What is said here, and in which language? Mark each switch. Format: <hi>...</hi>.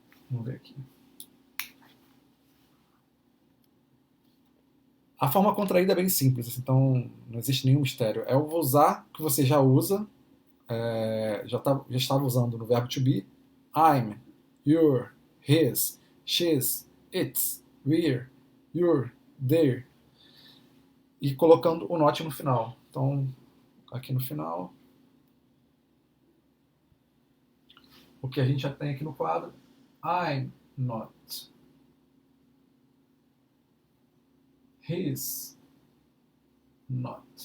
<pt>Vamos ver aqui. A forma contraída é bem simples, então não existe nenhum mistério. É o usar que você já usa, já estava usando no verbo to be.</pt> <en>I'm, you're, his, she's, it's, we're, you're, they're.</en> <pt>E colocando o not no final. Então, aqui no final, o que a gente já tem aqui no quadro,</pt> <en>I'm not. He's not.</en>